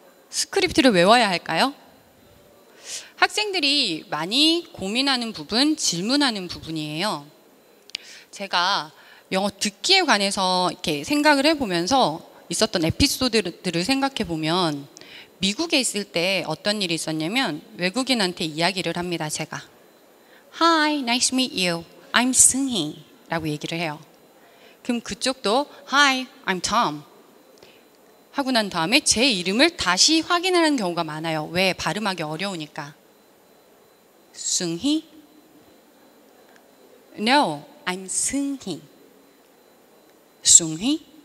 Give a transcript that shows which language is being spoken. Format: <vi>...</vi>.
<ko>스크립트를 외워야 할까요? 학생들이 많이 고민하는 부분, 질문하는 부분이에요. 제가 영어 듣기에 관해서 이렇게 생각을 해보면서 있었던 에피소드들을 생각해 보면 미국에 있을 때 어떤 일이 있었냐면 외국인한테 이야기를 합니다. 제가</ko> <en>Hi, nice to meet you. I'm Seung-hee</en> <ko>라고 얘기를 해요. 그럼 그쪽도</ko> <en>Hi, I'm Tom</en> <ko>하고 난 다음에 제 이름을 다시 확인하는 경우가 많아요. 왜? 발음하기 어려우니까. Seung-hee?</ko> <en>No, I'm Seung-hee. Seung-hee?</en>